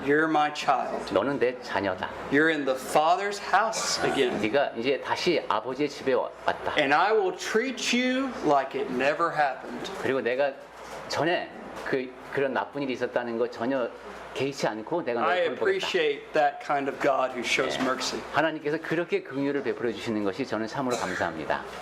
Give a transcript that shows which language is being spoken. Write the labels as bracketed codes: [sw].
[en] You're my child. [ko] 너는 내 자녀다. [en] You're in the Father's house again, [ko] 네가 이제 다시 아버지의 집에 왔다. [en] and I will treat you like it never happened." [ko] 그리고 내가 전에 그런 나쁜 일이 있었다는 거 전혀 개의치 않고 내가 [en] I [ko] 너를 돌보겠다. [en] appreciate that kind of God who shows mercy. [ko] 하나님께서 그렇게 긍휼을 베풀어 주시는 것이 저는 참으로 감사합니다.